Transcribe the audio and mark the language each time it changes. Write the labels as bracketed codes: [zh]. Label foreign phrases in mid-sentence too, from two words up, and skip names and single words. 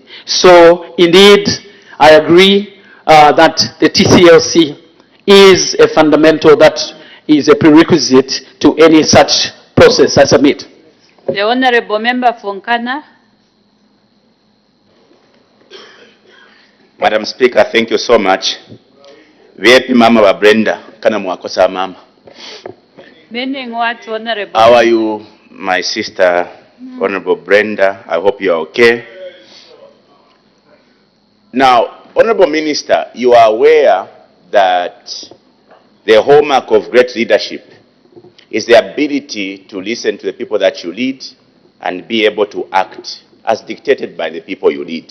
[en] So indeed, I agree that the TCLC is a fundamental, that is a prerequisite to any such process, I submit. The Honorable Member Fonkana. Madam Speaker, thank you so much. [nse] Viepi mama wa Brenda, kana mwakosa mama. [en] Meaning what, Honorable? How are you, my sister, Honorable Brenda? I hope you are okay. Now, Honorable Minister, you are aware that the hallmark of great leadership is the ability to listen to the people that you lead and be able to act as dictated by the people you lead.